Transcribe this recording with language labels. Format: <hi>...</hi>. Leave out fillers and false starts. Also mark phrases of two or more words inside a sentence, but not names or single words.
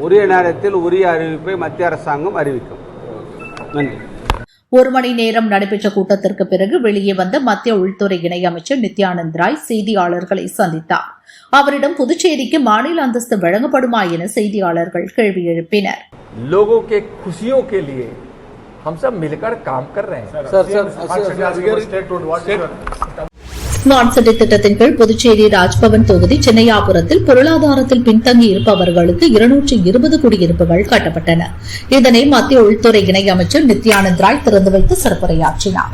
<ta>உரிய நேரத்தில் உரிய அறிவிப்பை மத்திய அரசாங்கம் அறிவிக்கும். நன்றி. 1 மணி நேரம் நடைபெற்ற கூட்டத்திற்கு பிறகு வெளியே வந்த மத்திய உள்துறை இணை அமைச்சர் நித்யானந்த் ராய் செய்தியாளர்களை சந்தித்தார். அவரிடம் புதுச்சேரிக்கு மாநில அந்தஸ்து வழங்கப்படுமா என செய்தியாளர்கள் கேள்வி எழுப்பினர்.</ta> <hi>लोगों के खुशियों के लिए हम सब मिलकर काम कर रहे हैं.</hi> <en>smart city</en> <ta>திட்டத்தின் கீழ் புதுச்சேரி ராஜ்பவன் தொகுதி சின்னையாபுரத்தில் பொருளாதாரத்தில் பின்தங்கி இருப்பவர்களுக்கு 220 குடியிருப்புகள் கட்டப்பட்டன. இதனை மத்திய உள்துறை இணை அமைச்சர் நித்யானந்த் ராய் திறந்து வைத்து சிறப்புரையாற்றினார்.</ta>